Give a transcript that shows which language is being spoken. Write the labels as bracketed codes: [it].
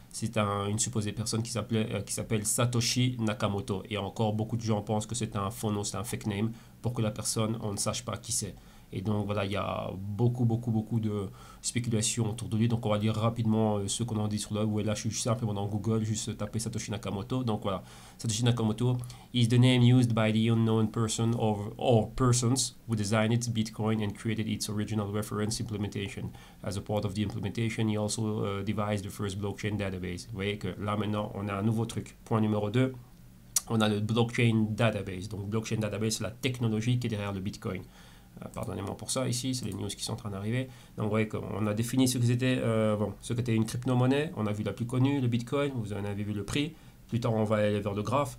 [fr] C'est une supposée personne qui s'appelle Satoshi Nakamoto. Et encore, beaucoup de gens pensent que c'est un faux nom, c'est un fake name, pour que la personne, on ne sache pas qui c'est. Et donc voilà, il y a beaucoup de spéculations autour de lui. Donc on va lire rapidement ce qu'on en dit sur le web. Là, je suis simplement dans Google, juste taper Satoshi Nakamoto. Donc voilà, [en] Satoshi Nakamoto is the name used by the unknown person or persons who designed Bitcoin and created its original reference implementation. As a part of the implementation, he also devised the first blockchain database. [fr] Vous voyez que là maintenant, on a un nouveau truc. Point numéro 2, on a le blockchain database. Donc blockchain database, c'est la technologie qui est derrière le Bitcoin. Pardonnez-moi pour ça, ici, c'est les news qui sont en train d'arriver. Donc, vous voyez qu'on a défini ce que c'était une crypto-monnaie. On a vu la plus connue, le Bitcoin. Vous en avez vu le prix. Plus tard, on va aller vers le graphe.